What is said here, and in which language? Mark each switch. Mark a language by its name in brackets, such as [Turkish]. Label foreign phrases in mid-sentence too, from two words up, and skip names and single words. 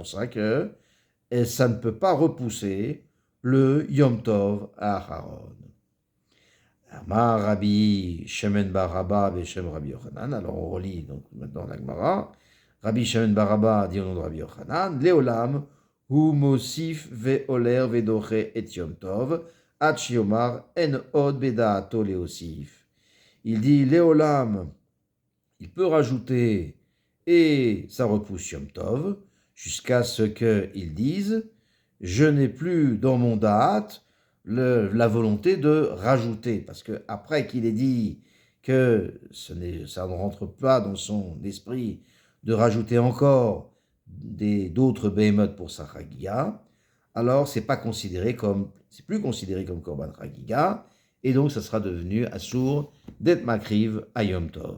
[French] C'est pour ça que ça ne peut pas repousser le [Hebrew] יום טוב אחרון. אמר רבי שמן בר אבא בשם רבי יוחנן. [French] Alors on relit donc maintenant la Gemara. [Hebrew] Rabbi Shemen bar Abba [French] dit au nom de [Hebrew] Rabbi Yochanan, לעולם, הוא מוסיף ועולה ודוחה את יום טוב, עד שיאמר אין עוד בדעתו להוסיף. [French] Il dit Léolam, il peut rajouter et ça repousse Yom Tov jusqu'à ce qu'ils disent je n'ai plus dans mon da'at la volonté de rajouter, parce que après qu'il ait dit que ça ne rentre pas dans son esprit de rajouter encore d'autres behemoths pour sa chagiga, alors c'est plus considéré comme [Hebrew] קרבן חגיגה, [French] et donc ça sera devenu assour d'être makriv à [Hebrew] יום טוב.